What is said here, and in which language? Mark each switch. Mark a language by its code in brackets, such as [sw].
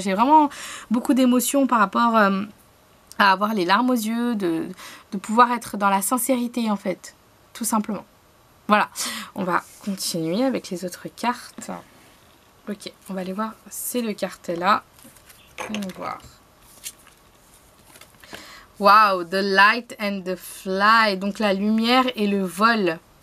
[fr] J'ai vraiment beaucoup d'émotions par rapport à avoir les larmes aux yeux, de pouvoir être dans la sincérité en fait. Tout simplement. Voilà, on va continuer avec les autres cartes. Ok, on va aller voir ces deux cartes-là. On va voir. [en] Wow, the light and the fly. [fr] Donc la lumière et le vol.